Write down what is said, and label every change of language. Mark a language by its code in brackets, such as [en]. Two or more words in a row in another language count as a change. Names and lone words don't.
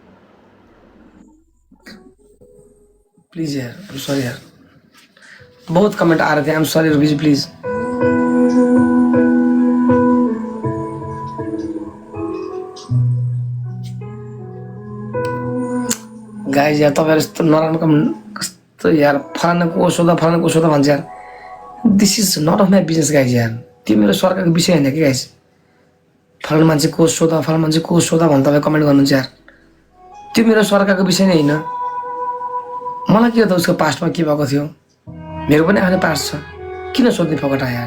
[en] please यार, I am sorry यार। [hi] बहुत कमेंट आ रहे थे, [en] I am sorry [hi] रूबी जी, प्लीज। [ne] गाइस यार तपाईहरु यस्तो नराम्रो कमेन्ट कस्तो यार, फलानाको सोधा भन्छ यार। [en] this is not of my business guys यार। [ne] त्यो मेरो सरकारको विषय होइन कि गाइस। फलाना मान्छे को सोधा, फलाना मान्छे को सोधा भन्छ तपाईँ कमेन्ट गर्नुहुन्छ यार। त्यो मेरो सरकारको विषय नै होइन। मलाई के हो त उसको पास्टमा के भएको थियो, मेरो पनि आफ्नै पास्ट छ, किन सोध्ने फकटा यार।